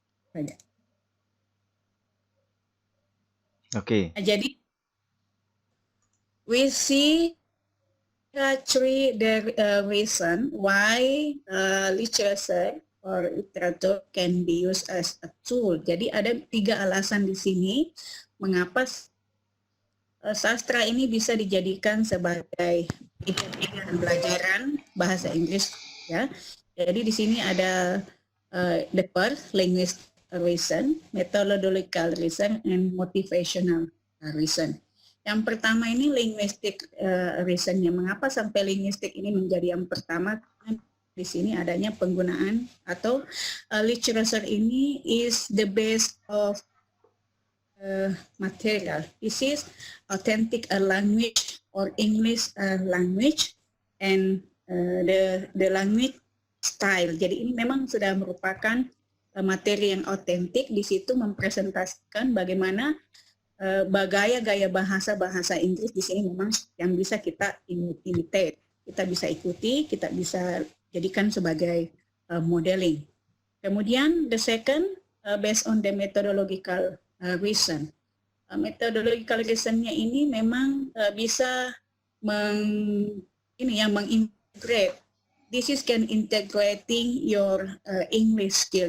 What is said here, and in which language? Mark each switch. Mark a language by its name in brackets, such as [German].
[Indonesian] Banyak. Oke. Nah, jadi [English] we see three the reason why literature or literature can be used as a tool. [Indonesian] Jadi ada 3 alasan di sini mengapa sastra ini bisa dijadikan sebagai pelajaran bahasa Inggris, ya. Jadi di sini ada [English] the first linguistic reason, methodological reason, and motivational reason. [Indonesian] Yang pertama ini linguistic reasonnya. Mengapa sampai linguistik ini menjadi yang pertama? Karena di sini adanya penggunaan atau literature ini [English] is the base of material. This is authentic language or English language and the language style. [Indonesian] Jadi ini memang sudah merupakan materi yang otentik. Di situ mempresentasikan bagaimana gaya-gaya bahasa Inggris di sini memang yang bisa kita imitate, kita bisa ikuti, kita bisa jadikan sebagai modeling. Kemudian [English] the second based on the methodological reason. [Indonesian] Methodological reasonnya ini memang bisa mengintegrate. [English] This is can integrating your English skill.